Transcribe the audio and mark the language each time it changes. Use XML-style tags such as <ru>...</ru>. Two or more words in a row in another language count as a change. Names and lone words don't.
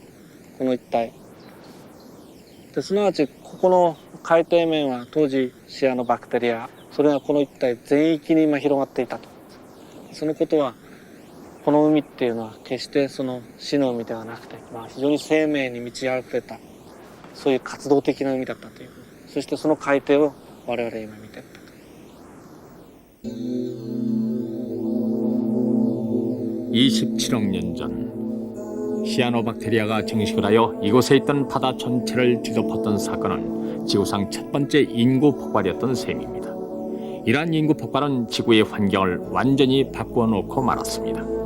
<ja>この一帯ですなわちここの海底面は当時シアノバクテリア、それがこの一帯全域に今広がっていたと。そのことはこの海っていうのは決してその死の海ではなくて、非常に生命に満ち溢れたそういう活動的な海だったという。そしてその海底を我々今見ていると。</ja> <ko>27억 년 전 시아노박테리아가 증식을 하여 이곳에 있던 바다 전체를 뒤덮었던 사건은 지구상 첫 번째 인구 폭발이었던 셈입니다. 이러한 인구 폭발은 지구의 환경을 완전히 바꾸어 놓고 말았습니다.</ko>